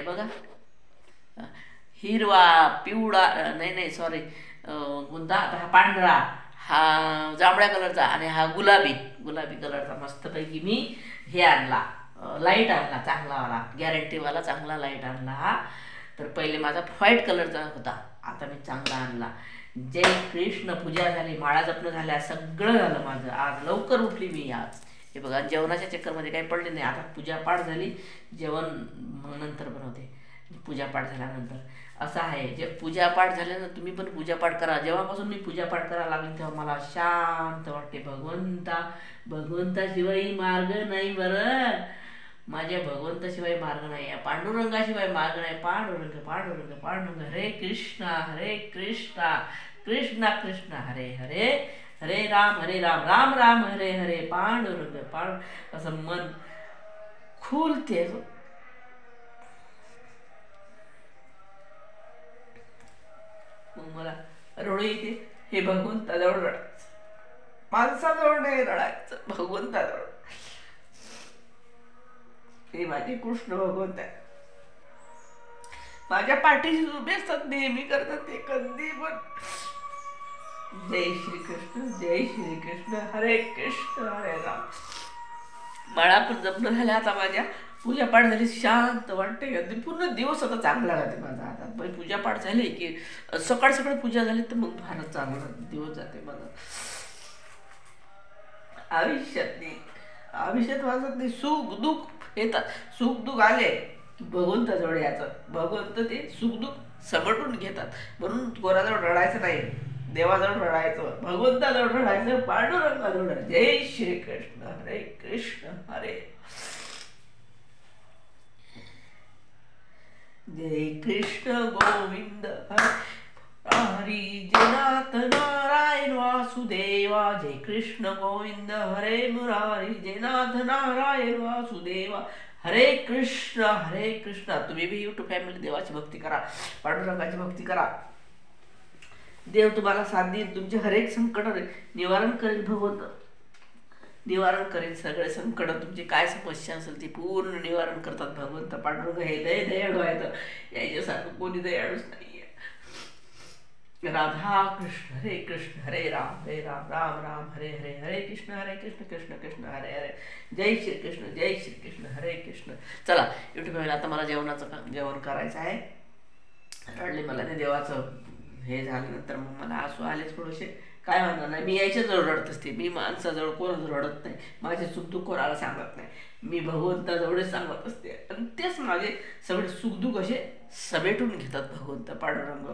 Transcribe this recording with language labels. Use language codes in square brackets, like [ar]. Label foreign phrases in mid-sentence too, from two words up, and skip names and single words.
[mr] बघा, हिरवा, पिवळा, नाही सॉरी, कोणता हा पांढरा, हा जांभळ्या कलरचा, आणि हा गुलाबी कलरचा मस्तपैकी मी हे आणला, लाईट आणला चांगलावाला, गॅरंटीवाला चांगला लाईट आणला हा. तर पहिले माझा व्हाईट कलरचा होता, आता मी चांगला आणला. जय कृष्ण. पूजा झाली, माळा जपणं झाल्या, सगळं झालं माझं. आज लवकर उठली मी आज. हे बघा, जेवणाच्या चक्करमध्ये काही पडले नाही. आता पूजापाठ झाली, जेवण नंतर बनवते. पूजापाठ झाल्यानंतर असं आहे, जे पूजापाठ झाल्यानंतर तुम्ही पण पूजापाठ करा. जेव्हापासून मी पूजापाठ करायला लागले तेव्हा मला शांत वाटते. भगवंताशिवाय मार्ग नाही बरं. माझ्या भगवंताशिवाय मार्ग नाही, पांडुरंगाशिवाय मार्ग नाही. पांडुरंग. हरे कृष्णा कृष्णा कृष्ण हरे हरे, हरे राम राम राम हरे हरे. पांडुरंग. असं मन खुलते. मग मला रडू येते. हे भगवंताजवळ रडायचं, माणसाजवळ नाही रडायचं, भगवंताजवळ. हे माझे कृष्ण भगवंत आहे, माझ्या पाठीशी उभे असतात, नेहमी करतात ते, कधी पण. जय श्रीकृष्ण. हरे कृष्ण हरे राम. माळा पण जपणं झाल्या आता माझ्या. पूजापाठ झाली, शांत वाटते. अगदी पूर्ण दिवस आता चांगला जाते माझा. आता पूजापाठ झाली की सकाळी पूजा झाली तर मग फारच चांगला दिवस जाते माझा. आयुष्यात वाजत नाही. सुख दुःख येतात. सुख दुःख आले की भगवंताजवळ यायचं. भगवंत ते सुख दुःख सगटून घेतात. म्हणून कोणाजवळ रडायचं नाही, देवाजवळ रडायचं, भगवंताजवळ रडायचं, पांडुरंगाजवळ. जय श्रीकृष्ण. हरे कृष्ण हरे. जय कृष्ण गोविंद हरी. जयनाथ नारायण वासुदेवा. जय कृष्ण गोविंद हरे मुरारी. जयनाथ नारायण वासुदेवा. हरे कृष्ण. तुम्ही बी यूट्यूब फॅमिली देवाची भक्ती करा, पांडुरंगाची भक्ती करा. देव तुम्हाला साथ देईल, तुमचे हरेक संकट निवारण करेल. भगवंत निवारण करेल. सगळे संकट, तुमची काय समस्या असेल ती पूर्ण निवारण करतात भगवंत. पांडुरंग हे दयाळू आहेत, याच्यासारखं कोणी दयाळूच नाहीये. राधा कृष्ण. हरे कृष्ण हरे राम राम राम हरे हरे. हरे कृष्ण कृष्ण कृष्ण हरे हरे. जय श्रीकृष्ण हरे कृष्ण. चला यूट्यूब, आता मला जेवण करायचं आहे. रडले मला ते देवाचं हे झाल्यानंतर, मग मला आसू आलेच थोडेसे. काय म्हणणार नाही, मी याच्याजवळ रडत असते. मी माणसाजवळ कोणाजवळ रडत नाही, माझे सुखदुःख कोणाला सांगत नाही. मी भगवंताजवळच सांगत असते. आणि तेच माझे सगळे सुखदुःख असे समेटून घेतात भगवंत पांडुरंग.